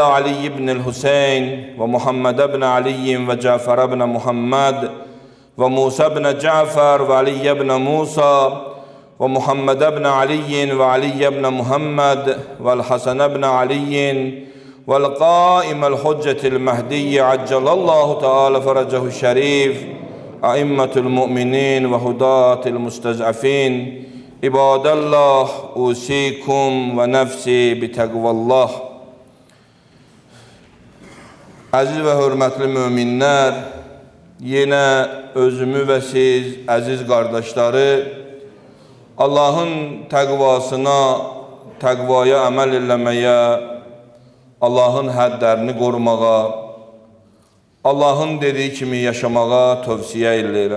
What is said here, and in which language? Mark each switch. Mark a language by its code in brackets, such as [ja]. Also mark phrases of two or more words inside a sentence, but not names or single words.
[ar] علي بن الحسين ومحمد بن علي وجعفر بن محمد وموسى بن جعفر وعلي بن موسى ومحمد بن علي وعلي بن محمد والحسن بن علي والقائم الحجة المهدي عجل الله تعالى فرجه الشريف أئمة المؤمنين وهداة المستضعفين عباد الله أوصيكم ونفسي بتقوى الله. [az] Aziz ve hürmetli müminler, yine özümü və siz, əziz qardaşları, Allahın təqvasına, təqvaya əməl eləməyə, Allahın həddlərini qorumağa, Allahın dediyi kimi yaşamağa tövsiyə eləyirəm.